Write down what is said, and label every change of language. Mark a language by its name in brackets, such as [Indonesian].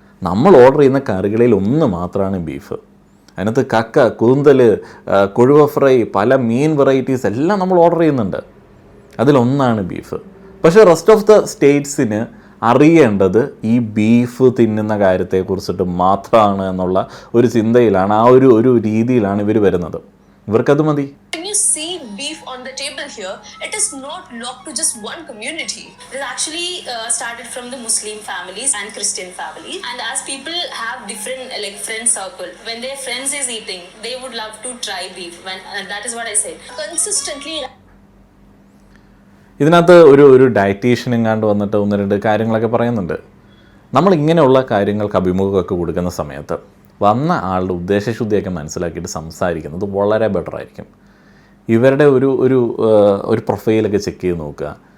[Malayalam] നമ്മൾ ഓർഡർ ചെയ്യുന്ന കറികളിൽ ഒന്ന് മാത്രമാണ് ബീഫ്. അതിനകത്ത് കക്ക, കൂന്തൽ, കൊഴുവ ഫ്രൈ, പല മീൻ വെറൈറ്റീസ് എല്ലാം നമ്മൾ ഓർഡർ ചെയ്യുന്നുണ്ട്. അതിലൊന്നാണ് ബീഫ്. പക്ഷേ റെസ്റ്റ് ഓഫ് ദ സ്റ്റേറ്റ്സിന് അറിയേണ്ടത് ഈ ബീഫ് തിന്നുന്ന കാര്യത്തെക്കുറിച്ചിട്ട് മാത്രമാണ് എന്നുള്ള ഒരു ചിന്തയിലാണ്, ആ ഒരു രീതിയിലാണ് ഇവർ വരുന്നത്. ഇവർക്കത് മതി. [English] When you see beef on the table here, it is not locked to just one community. It actually started from the Muslim families and Christian families. And as people have different friend circle, when their friends is eating, they would love to try beef. That is what I said. Consistently. [Malayalam] ഇതിനകത്ത് ഒരു dietitian എങ്ങാണ്ട് വന്നിട്ട് 1-2 കാര്യങ്ങളൊക്കെ പറയുന്നുണ്ട്. നമ്മളിങ്ങനെയുള്ള കാര്യങ്ങൾക്ക് അഭിമുഖമൊക്കെ കൊടുക്കുന്ന സമയത്ത് വന്ന ആളുടെ ഉദ്ദേശശുദ്ധിയൊക്കെ മനസ്സിലാക്കിയിട്ട് സംസാരിക്കുന്നത് വളരെ ബെറ്റർ ആയിരിക്കും. ഇവരുടെ ഒരു പ്രൊഫൈലൊക്കെ ചെക്ക് ചെയ്ത് നോക്കുക.